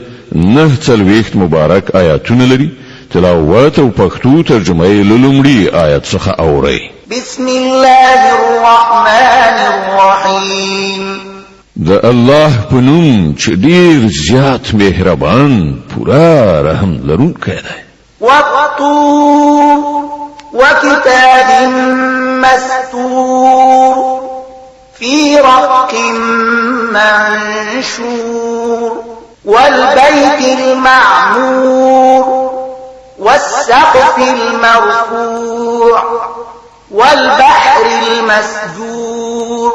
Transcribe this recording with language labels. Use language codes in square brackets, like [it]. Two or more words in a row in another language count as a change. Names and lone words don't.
[ps] 49 مبارک آیاتونه لري. تلاوت او پښتو ترجمه یې له لومړي آیت څخه اورئ. [ar] بسم الله الرحمن الرحيم. [ps] د الله په نوم چې ډېر زیات مهربان پورا رحم لرونکی دی. [ar] والطور وكتاب مستور في رق منشور والبيت المعمور والسقف المرفوع والبحر المسجور.